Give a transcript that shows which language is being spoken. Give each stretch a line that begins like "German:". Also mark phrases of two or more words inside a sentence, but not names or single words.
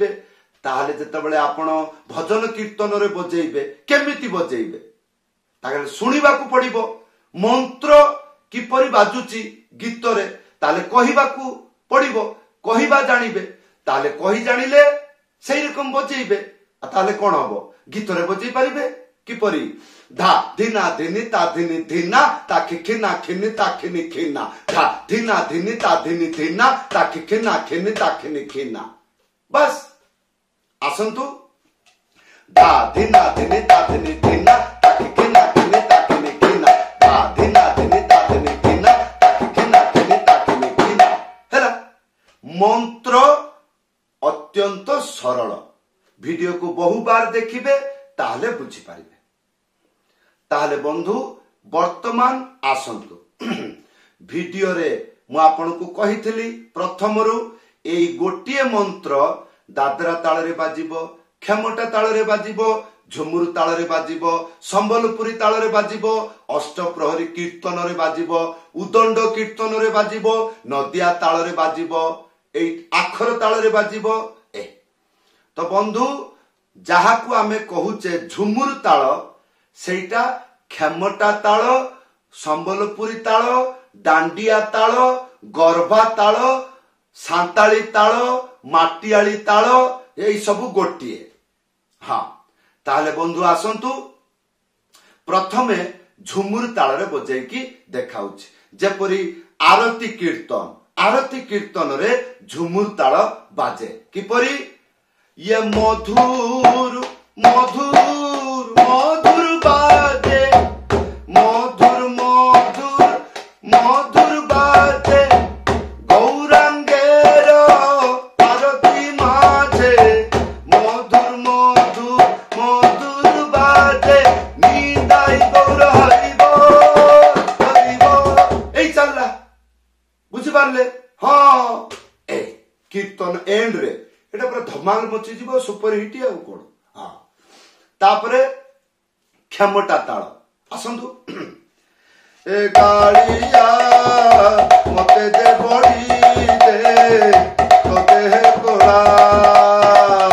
Odia: ତାହାଲେ ଯେତେବେଳେ ଆପଣ ଭଜନ କୀର୍ତ୍ତନରେ ବଜେଇବେ କେମିତି ବଜେଇବେ ତାକୁ ଶୁଣିବାକୁ ପଡ଼ିବ। ମନ୍ତ୍ର କିପରି ବାଜୁଛି ଗୀତରେ ତାଲେ କହିବାକୁ ପଡ଼ିବ। କହିବା ଜାଣିବେ ତାଲେ କହି ଜାଣିଲେ ସେଇ ରକମ ବଜେଇବେ। ତାଲେ କଣ ହବ ଗୀତରେ ବଜେଇ ପାରିବେ କିପରି ଧା ଧୀନା ଧୀନୀ ତା ଧୀନୀ ଧୀନା ତା ଖିଖିନା ଖିନୀ ତା ଖିନୀ ଖିନା ଧା ଧୀନା ଧୀନୀ ତା ଧୀନୀ ଧୀନା ତା ଖିଖିନା ଖିନୀ ତା ଖିନୀ ଖିନା। ବସ ଆସନ୍ତୁ ଧା ଧୀନା ଧୀନୀ ତା ଧୀନୀ ଧୀନା ତା ଖିଖିନା ଖିନୀ ତା ଖିନୀ ଖିନା ଧା ଧୀନା ଧୀନୀ ତା ଧୀନୀ ଧୀନା ତା ଖିଖିନା ଖିନୀ ତା ଖିନୀ ଖିନା। ହେଲା ମନ୍ତ୍ର ଅତ୍ୟନ୍ତ ସରଳ। ଭିଡିଓକୁ ବହୁ ବାର ଦେଖିବେ ତାହାଲେ ବୁଝି ପାରିବେ। ତାହାଲେ ବନ୍ଧୁ ବର୍ତ୍ତମାନ ଆସନ୍ତୁ ଭିଡିଓରେ ମୁଁ ଆପଣଙ୍କୁ କହିଥିଲି ପ୍ରଥମରୁ ଏଇ ଗୋଟିଏ ମନ୍ତ୍ର ଦାଦରା ତାଳରେ ବାଜିବ ଖେମଟା ତାଳରେ ବାଜିବ ଝୁମୁରୁ ତାଳରେ ବାଜିବ ସମ୍ବଲପୁରୀ ତାଳରେ ବାଜିବ ଅଷ୍ଟପ୍ରହରୀ କୀର୍ତ୍ତନରେ ବାଜିବ ଉଦଣ୍ଡ କୀର୍ତ୍ତନରେ ବାଜିବ ନଦିଆ ତାଳରେ ବାଜିବ ଏଇ ଆଖର ତାଳରେ ବାଜିବ। ତ ବନ୍ଧୁ ଯାହାକୁ ଆମେ କହୁଛେ ଝୁମୁରୁ ତାଳ ସେଟା ଖେମଟା ତାଳ ସମ୍ବଲପୁରୀ ତାଳ ଡାଣ୍ଡିଆ ତାଳ ଗରବା ତାଳ ସାନ୍ତାଳୀ ତାଳ ମାଟିଆଳୀ ତାଳ ଏଇ ସବୁ ଗୋଟିଏ। ହଁ ତାହାଲେ ବନ୍ଧୁ ଆସନ୍ତୁ ପ୍ରଥମେ ଝୁମୁରୁ ତାଳରେ ବଜେଇକି ଦେଖାଉଛି। ଯେପରି ଆରତୀ କୀର୍ତ୍ତନରେ ଝୁମୁରୁ ତାଳ ବାଜେ କିପରି ଏ
Bangla: মধুর মধুর মধুর বাজে মধুর মধুর মধুর বাজে গৌরাঙ্গের আরতি মাঝে মধুর মধুর মধুর বাজে নিদাই গৌর হরিবো হরিবো।
Odia: ଏଇ ଚାଲିଲା ବୁଝି ପାରିଲେ। ହଁ ଏ କୀର୍ତ୍ତନ ଏଣ୍ଡରେ ଏଟା ପୂରା ଧମାଲ ମଚି ଯିବ
English: super hit
Odia: ଆ କଣ। ହଁ ତାପରେ ଖେମଟା ତାଳ ଆସନ୍ତୁ ଏ ଗାଲିଆ ମତେ ଦେ ବଡ଼ି ଦେ ତ ଦେହ କୋଳା